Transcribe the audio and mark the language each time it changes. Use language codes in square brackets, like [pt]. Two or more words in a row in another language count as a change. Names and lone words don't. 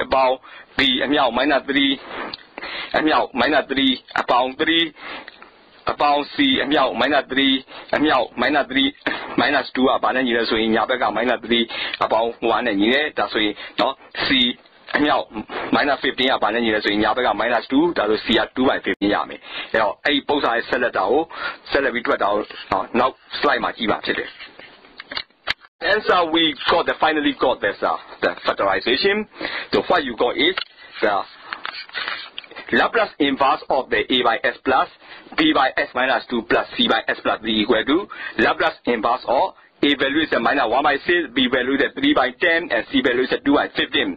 [my] အပေါင်း B အမြောက် minus 3အမြောက် minus 3အပေါင်း3အပေါင်း C အမြောက် minus 3အမြောက် minus 3 minus 2ကဘာနဲ့ညီလဲဆိုရင်ညာဘက်က minus 3အပေါင်း1နဲ့ညီတယ်ဒါဆိုရင်နော် C အမြောက် minus 15ကဘာနဲ့ညီလဲဆိုရင်ညာဘက်က minus 2ဒါဆို C က2 by 15ရမယ်အဲ့တော့အဲ့ဒီပုံစံရဲ့ဆက်လက်တာကိုဆက်လက်ပြီးတွက်တာကိုနောက် slide မှာကြည့်ပါဖြစ်တယ် [en] Answer we finally got this the factorization so what you got is the Laplace inverse of the A by S plus B by S minus 2 plus C by S plus 3 equal to Laplace inverse of A value is minus 1 by 6, B value is 3 by 10, and C value is 2 by 15.